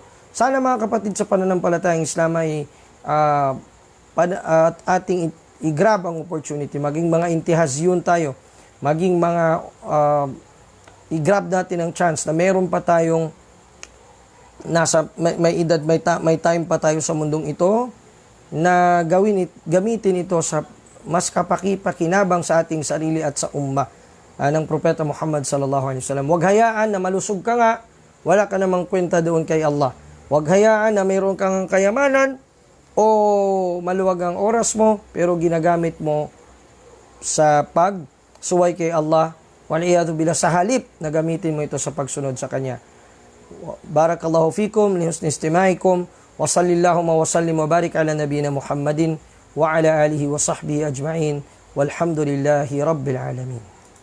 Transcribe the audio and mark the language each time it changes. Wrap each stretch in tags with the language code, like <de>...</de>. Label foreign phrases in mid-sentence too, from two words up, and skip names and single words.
<tl>Sana mga kapatid sa pananampalatayang Islam ay ating i-grab ang opportunity, maging mga intihazyun tayo, maging mga i-grab natin ang chance na meron pa tayong may edad, may time pa tayo sa mundong ito na gamitin ito sa mas kapaki-pakinabang sa ating sarili at sa ummah ng Propeta Muhammad</tl> <ar>صلى الله عليه وسلم.</ar> <tl>Huwag hayaan na malusog ka nga, wala ka namang kwenta doon kay Allah. Huwag hayaan na mayroon kang kayamanan o maluwag ang oras mo pero ginagamit mo sa pagsuway kay Allah.</tl> <ar>والعياذ بالله,</ar> <tl>sa halip na gamitin mo ito sa pagsunod sa Kanya.</tl> <ar>بارك الله فيكم لحسن استماعكم وصل اللهم وسلم وبارك على نبينا محمد وعلى آله وصحبه أجمعين والحمد لله رب العالمين.</ar>